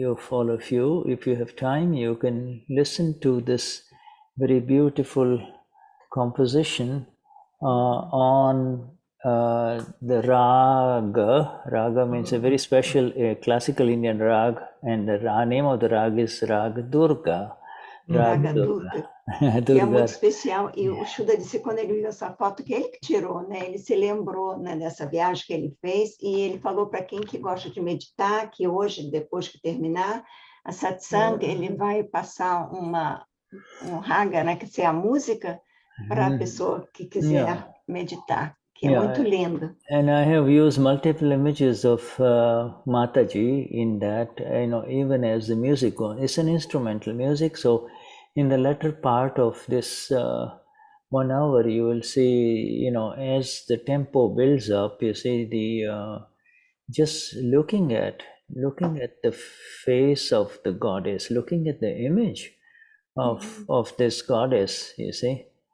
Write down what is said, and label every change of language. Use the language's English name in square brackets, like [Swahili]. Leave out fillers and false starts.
[English] all of you, if you have time, you can listen to this very beautiful composition on the raga. Raga means a very special classical Indian rag, and the name of the rag is Rag Durga. [Portuguese] Raga Durga. Que é muito especial. E o Shuddha disse, quando ele viu essa foto, que ele que tirou, né? Ele se lembrou, né, dessa viagem que ele fez, e ele falou para quem que gosta de meditar, que hoje, depois que terminar a satsang, ele vai passar um raga, né, que é a música, para a pessoa que quiser meditar, que é muito lindo. [English] And I have used multiple images of Mataji in that, even as the music goes. It's an instrumental music, so in the latter part of this 1 hour, you will see, as the tempo builds up, you see just looking at the face of the goddess, looking at the image of this goddess, you see,